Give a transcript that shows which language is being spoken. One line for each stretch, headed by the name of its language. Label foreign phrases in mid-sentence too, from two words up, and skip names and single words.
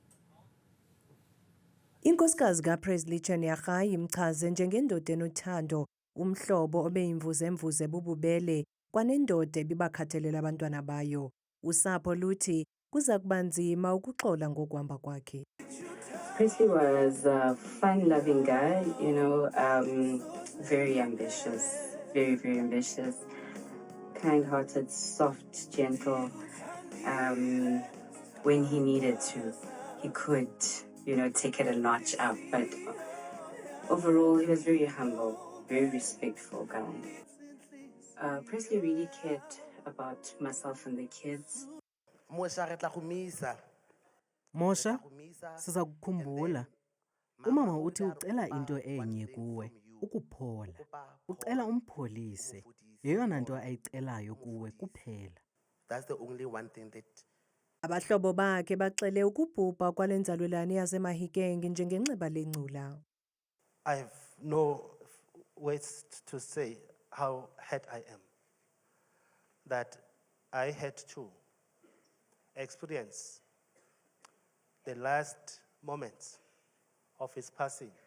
Xhosa: Inkosikazi kaPresley Choneyagae imchaze njengendoda enothando, umhlobo obeyimvuze bububele kwanendoda ebibakhathalela abantwana bayo. Usapho luthi kuza kuba nzima ukuxola ngokuhamba kwakhe.
English: Presley was a fun-loving guy, very ambitious, very, very ambitious, kind-hearted, soft, gentle. When he needed to, he could, take it a notch up. But overall, he was very humble, very respectful guy. Presley really cared about myself and the kids.
Xhosa: Mosha, siza kukhumbula. Umama uthi ucela into enye kuwe, ukuphola. Ucela umpholise. Yeyona nto ayicelayo kuwe kuphela.
English: That's the only one thing that
Xhosa: Abahlobo bakhe baxele ukubhubha kwalenzalelwane yaseMahikeng njengenxiba lencula.
English: I have no words to say how hurt I am that I had to experience the last moments of his passing.